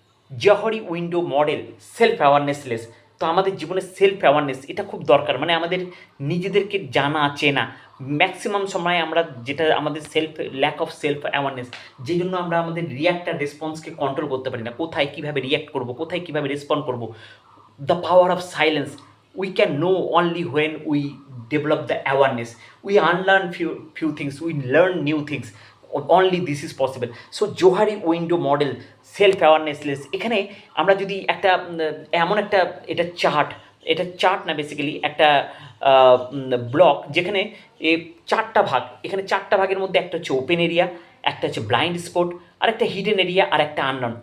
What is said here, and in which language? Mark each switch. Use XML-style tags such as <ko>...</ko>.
<bn>Zuhri window model, self অ্যাওয়ারনেসলেস। তো আমাদের জীবনে সেলফ অ্যাওয়ারনেস এটা খুব দরকার, মানে আমাদের নিজেদেরকে জানা চেনা। ম্যাক্সিমাম সময় আমরা যেটা আমাদের ল্যাক অফ সেলফ অ্যাওয়ারনেস, যে জন্য আমরা আমাদের রিয়াক্ট আর রেসপন্সকে কন্ট্রোল করতে পারি না। কোথায় কীভাবে রিয়াক্ট করব, কোথায় কীভাবে রেসপন্ড করব।</bn> <en>The power of silence we can know only when we develop the awareness. We unlearn few things, we learn new things, only this is possible.</en> <bn>So Johari window model, self অ্যাওয়ারনেসলেস, এখানে আমরা যদি একটা এমন একটা, এটা chart না, basically একটা block, যেখানে চারটা ভাগ, এখানে চারটা ভাগের মধ্যে একটা হচ্ছে ওপেন এরিয়া, একটা হচ্ছে ব্লাইন্ড স্পট, আর একটা হিডেন এরিয়া, আর একটা আননন।</bn>